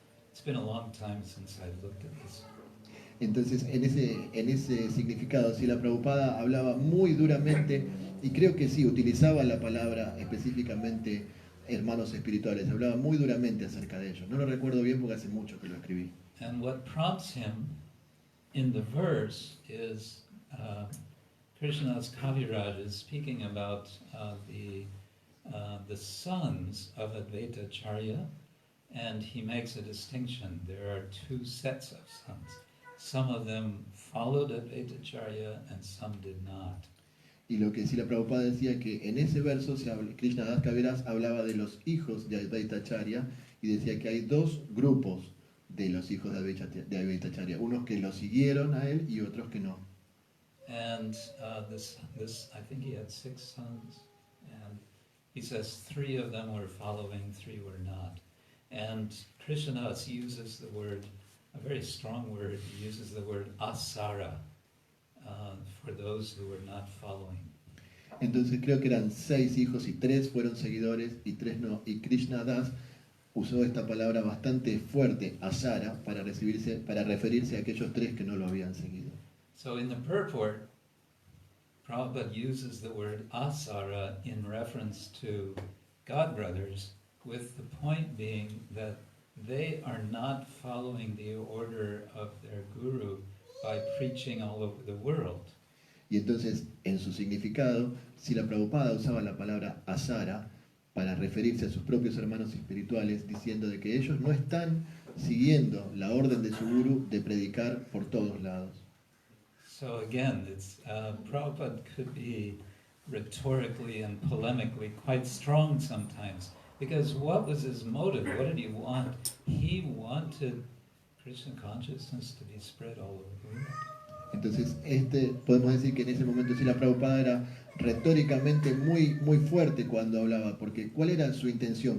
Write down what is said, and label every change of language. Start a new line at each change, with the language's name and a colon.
English: It's been a long time since I looked at this.
Spanish: Entonces, en ese significado, si la Prabhupada hablaba muy duramente, y creo que sí, utilizaba la palabra específicamente hermanos espirituales, hablaba muy duramente acerca de ellos. No lo recuerdo bien porque hace mucho que lo escribí.
English: And what prompts him in the verse is Krishnadas Kaviraj is speaking about the sons of Advaita Acharya, and he makes a distinction. There are two sets of sons. Some of them followed Advaita Acharya and some did not.
Spanish: Y lo que sí la Prabhupada decía que en ese verso Krishna Das Kaviraj hablaba de los hijos de Advaita Acharya y decía que hay dos grupos de los hijos de Advaita Acharya, unos que lo siguieron a él y otros que no.
English: And this I think he had 6 sons, and he says 3 of them were following, 3 were not. And Krishnadas uses the word, a very strong word, he uses the word asara for those who were not following.
Spanish: Entonces creo que eran 6 hijos y 3 fueron seguidores y 3 no. Y Krishna Das usó esta palabra bastante fuerte, asara, para referirse a aquellos tres que no lo habían seguido.
English: So in the purport, Prabhupada uses the word asara in reference to God brothers, with the point being that they are not following the order of their guru by preaching all over the world.
Spanish: Y entonces, en su significado, Srila Prabhupada usaba la palabra asara para referirse a sus propios hermanos espirituales, diciendo de que ellos no están siguiendo la orden de su guru de predicar por todos lados.
English: So again, Prabhupada could be rhetorically and polemically quite strong sometimes, because what was his motive? What did he want? He wanted Krishna consciousness to be spread all over the world.
Spanish: Entonces, podemos decir que en ese momento Srila Prabhupada era retóricamente muy, muy fuerte cuando hablaba, porque ¿cuál era su intención?